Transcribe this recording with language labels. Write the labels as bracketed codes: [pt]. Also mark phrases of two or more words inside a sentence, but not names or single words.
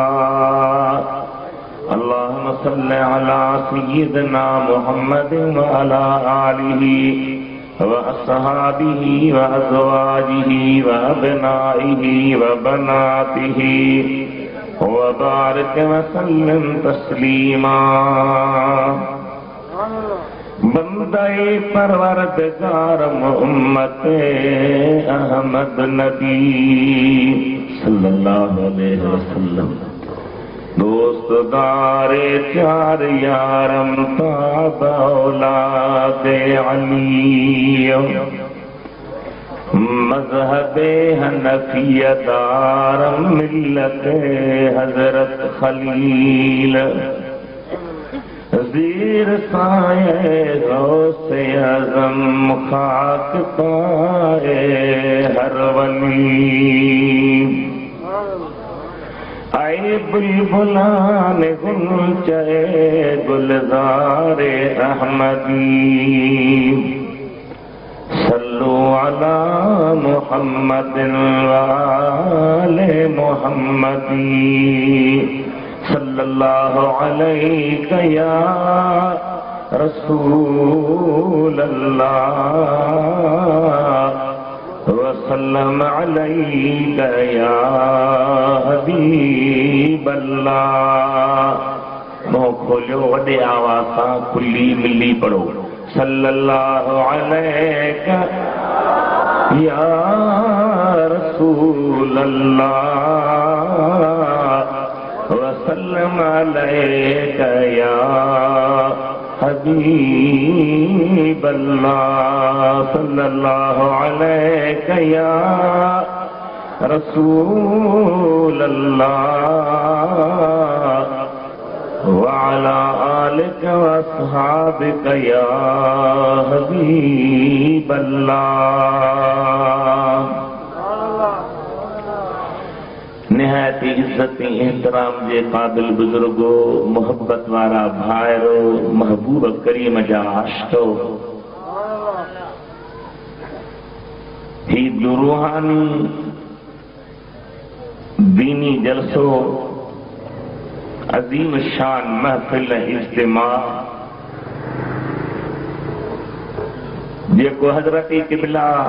[ar] اللهم صل على سيدنا محمد وعلى آله وأصحابه وأزواجه وأبنائه وبناته وبارك وسلم تسليما. [fa] بندهٔ پروردگار محمد احمد نبی [ar] صلى الله عليه وسلم. [fa] دوستدار چار یارم تابع اولاد علی مذهب حنفیه دارم ملت حضرت خلیل. زیر سایهٔ غوث اعظم خاک پای هر ولی. ای بلبلان غنچهٔ گلزار احمدی. [ar] صلوا على محمد وآل محمد. صلى الله عليك يا رسول الله وسلم عليك يا حبيب الله. [sd] मुँह खोलियो वॾे आवाज़ सां खुली मिली पढ़ो। [ar] صلى الله عليك يا رسول الله وسلم عليك يا حبيب الله. صلى الله عليك يا رسول الله وعلى آلك وأصحابك يا حبيب الله. [sd] नहायत इज्जत एहतराम जे काबिल बुजुर्गो, मोहब्बत वारा भाइरो, महबूब करीम जा आशिको, ही दुरूहानी दीनी जलसो अजीम शान महफिल इज्तिमा जेको हजरत किबला